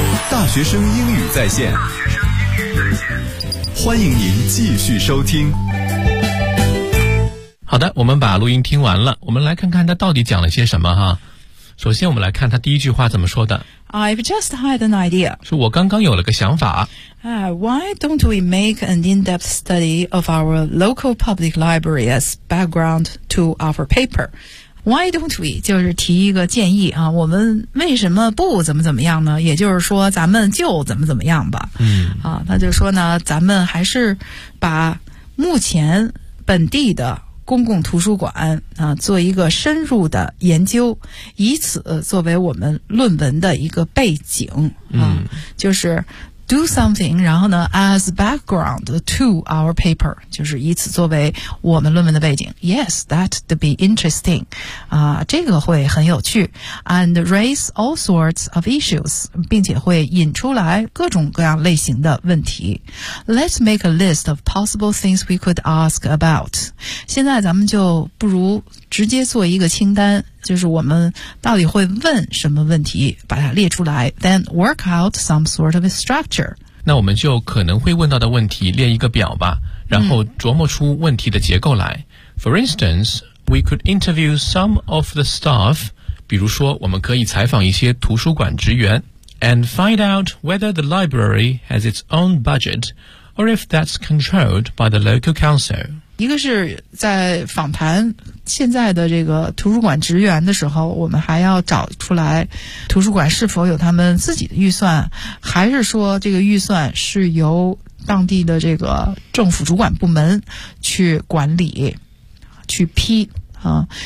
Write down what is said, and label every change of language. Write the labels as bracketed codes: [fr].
[zh] 大学生英语在线，欢迎您继续收听。好的，我们把录音听完了，我们来看看他到底讲了些什么哈。首先我们来看他第一句话怎么说的。 [en] I've just had an idea. [zh] 是我刚刚有了个想法。 [en] Why don't we make an in-depth study of our local public library as background to our paper? Why don't we? [zh] 就是提一个建议啊，我们为什么不怎么怎么样呢？也就是说咱们就怎么怎么样吧。嗯。啊，那就说呢，咱们还是把目前本地的公共图书馆啊，做一个深入的研究，以此作为我们论文的一个背景啊，就是 do something， 然后呢 [en] as background to our paper， [zh] 就是以此作为我们论文的背景。 [en] Yes, that'd be interesting， [zh] 啊，这个会很有趣 [en] ，and raise all sorts of issues， [zh] 并且会引出来各种各样类型的问题。 [en] Let's make a list of possible things we could ask about。 [zh] 现在咱们就不如直接做一个清单，就是我们到底会问什么问题，把它列出来 ， [en] then work out some sort of a structure。 [zh] 那我们就可能会问到的问题列一个表吧，然后琢磨出问题的结构来。 [en] For instance, we could interview some of the staff， [zh] 比如说我们可以采访一些图书馆职员 [en] ，and find out whether the library has its own budget or if that's controlled by the local council。 [zh] 一个是在访谈现在的这个图书馆职员的时候，我们还要找出来图书馆是否有他们自己的预算，还是说这个预算是由当地的这个政府主管部门去管理去批啊。